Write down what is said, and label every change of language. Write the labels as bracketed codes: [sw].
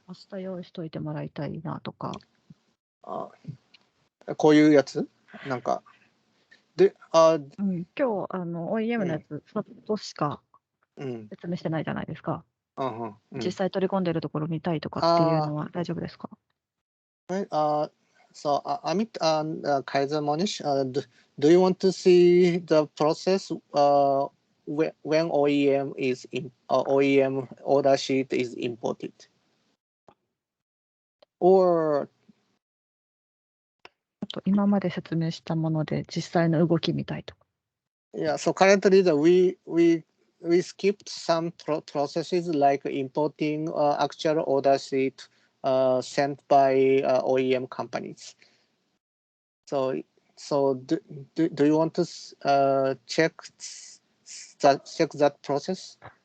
[ja] 明日用意しといてもらいたいなとか。こういうやつなんか。で、今日OEM のやつ、としか説明してないじゃないですか。実際取り込んでるところ見たいとかっていうのは大丈夫ですか [en] ？So, Amit and Kaiser Monish, do you want to see the process when OEM order sheet is imported? Or [ja] と今まで説明したもので実際の動きみたいとか。 [en] Yeah, so currently we skipped some processes like importing actual order sheet sent by OEM companies. So do you want to check that process?